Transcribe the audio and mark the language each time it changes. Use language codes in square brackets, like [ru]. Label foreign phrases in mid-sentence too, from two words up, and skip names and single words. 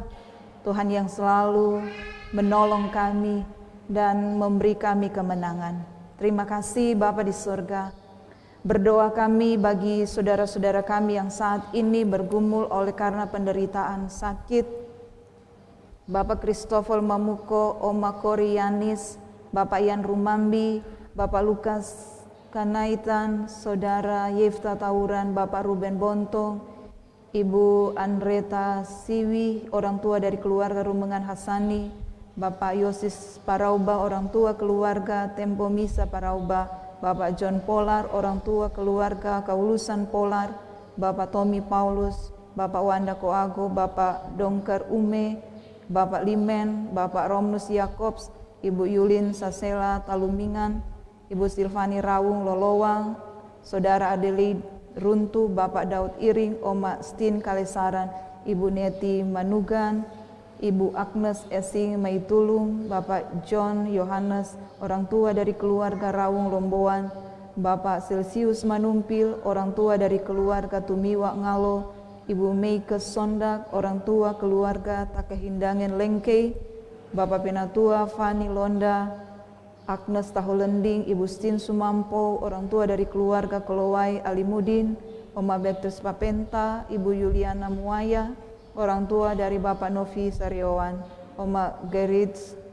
[id] Tuhan yang selalu menolong kami dan memberi kami kemenangan. Terima kasih Bapa di surga. Berdoa kami bagi saudara-saudara kami yang saat ini bergumul oleh karena penderitaan sakit. Bapak Christopher Mamuko, Oma Korianis, Bapak Ian Rumambi, Bapak Lukas Kanaitan, Saudara Yefta Tauran, Bapak Ruben Bontong, Ibu Andreta Siwi, orang tua dari keluarga Rumengan Hasani, Bapak Yosis Parauba, orang tua keluarga Tempo Misa Parauba, Bapak John Polar, orang tua keluarga Kaulusan Polar, Bapak Tommy Paulus, Bapak Wanda Koago, Bapak Dongker Ume, Bapak Limen, Bapak Romnus Yakobs, Ibu Yulin Sasela Talumingan, Ibu Silvani Rawung Lolowang, Saudara Adelaide Runtu, Bapak Daud Iring, Oma Stin Kalesaran, Ibu Neti Manugan, Ibu Agnes Esing Maitulung, Bapak John Yohanes, orang tua dari keluarga Rawung Lomboan, Bapak Celsius Manumpil, orang tua dari keluarga Tumiwa Ngalo, Ibu Meike Sondak, orang tua keluarga Takehindangan Lengkei, Bapak Penatua Fani Londa, Agnes Tahulending, Ibu Stin Sumampo, orang tua dari keluarga Kolowai Alimudin, Oma Baptis Papenta, Ibu Yuliana Muaya, orang tua dari Bapak Novi Sariowan, Oma Gerits